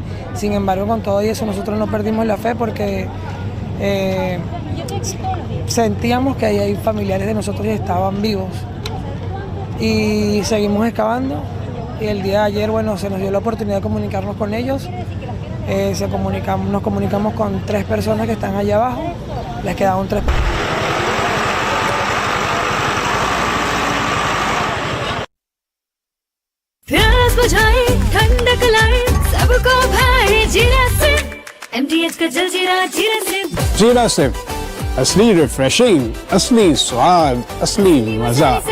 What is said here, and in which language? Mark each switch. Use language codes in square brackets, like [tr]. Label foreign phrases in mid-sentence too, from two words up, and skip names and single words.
[es] Sin embargo, con todo eso nosotros no perdimos la fe porque sentíamos que ahí hay familiares de nosotros que estaban vivos. Y seguimos excavando y el día de ayer, bueno, se nos dio la oportunidad de comunicarnos con ellos. Nos comunicamos con 3 personas que están allá abajo, les quedaron 3. [hi] प्यास बुझाए ठंडक लाए सबको भाई जीरा से MTH का जलजीरा जीरा से जीरा सिप असली रिफ्रेशिंग, असली स्वाद, असली मजा।